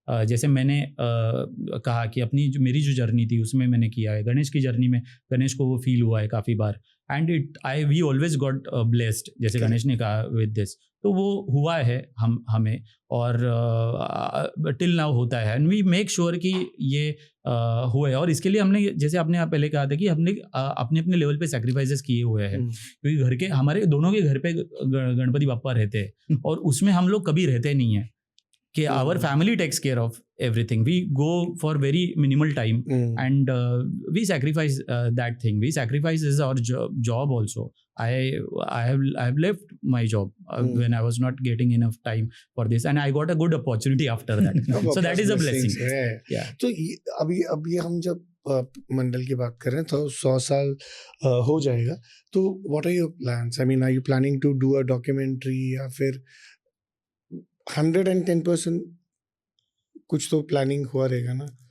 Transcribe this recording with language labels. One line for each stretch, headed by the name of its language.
Hindi: जैसे मैंने कहा कि अपनी जो मेरी जो जर्नी थी उसमें मैंने किया है, गणेश की जर्नी में गणेश को वो फील हुआ है काफ़ी बार,
English: and we always got blessed,
Hindi: जैसे गणेश ने कहा विद दिस, तो वो हुआ है हमें और टिल नाउ होता है,
English: and we make sure
Hindi: कि ये हुए। और इसके लिए हमने, जैसे आपने आप पहले कहा था कि हमने अपने अपने लेवल पे सेक्रीफाइसेस किए हुए हैं, क्योंकि घर के हमारे दोनों के घर पे गणपति बाप्पा रहते हैं और उसमें हम लोग कभी रहते नहीं है कि
English: Our family takes care of everything. We go for very minimal time and we sacrifice that thing. We sacrifice is our job also. I have left my job when I was not getting enough time for this, and I got a good opportunity after that. So that is a blessing. Yeah.
Hindi: तो अभी हम जब मंडल की बात कर रहे हैं तो 100 साल हो जाएगा, तो
English: what are your plans? I mean, are you planning to do a documentary
Hindi: या फिर 110% कुछ तो प्लानिंग हुआ रहेगा ना?